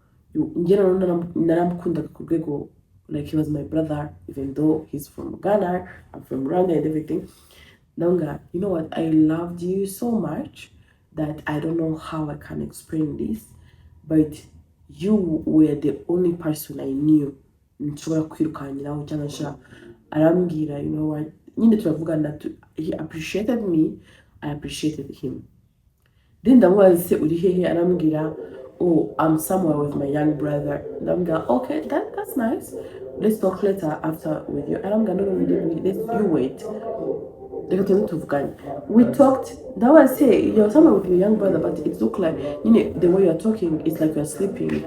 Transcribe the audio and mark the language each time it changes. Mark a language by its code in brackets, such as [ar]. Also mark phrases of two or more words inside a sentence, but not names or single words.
[en] Like he was my brother, even though he's from Ghana, I'm from Rwanda and everything. Nanga, you know what? I loved you so much that I don't know how I can explain this, but you were the only person I knew. [rw] Nshobora kwirukankiraho cyangwa sha arambwira, [en] you know what? [rw] Nyine turavugana, [en] he appreciated me, I appreciated him. [rw] Then ndamubaza se uri hehe, arambwira, [en] oh, I'm somewhere with my young brother. Ndamubwira, okay, that's nice. Let's talk later after with you. Arambwira, no, you wait. We talked. That was say you're somewhere with your young brother, but it looked like, the way you're talking, it's like you're sleeping.